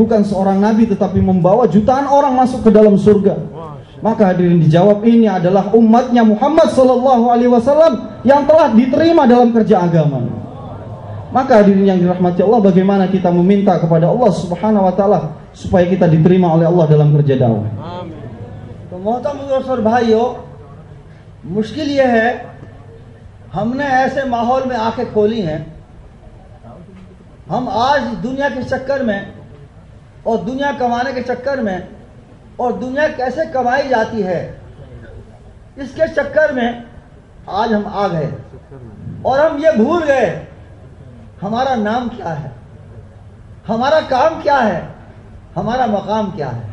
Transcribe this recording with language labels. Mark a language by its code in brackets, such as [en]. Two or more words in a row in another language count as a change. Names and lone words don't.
[id] Bukan seorang nabi, tetapi membawa jutaan orang masuk ke dalam surga. Maka hadirin dijawab, ini adalah umatnya Muhammad [ar] صلى الله عليه وسلم [id] yang telah diterima dalam kerja agama. Maka hadirin yang dirahmati Allah, bagaimana kita meminta kepada Allah [ar] سبحانه وتعالى [id] supaya kita diterima oleh Allah dalam kerja dakwah. Amin. [hi] तो मोहतरम और भाइयों, मुश्किल ये है, हमने ऐसे माहौल में आंखें खोली हैं, हम आज दुनिया के चक्कर में और दुनिया कमाने के चक्कर में और दुनिया कैसे कमाई जाती है, इसके चक्कर में आज हम आ गए और हम ये भूल गए हमारा नाम क्या है, हमारा काम क्या है, हमारा मकाम क्या है।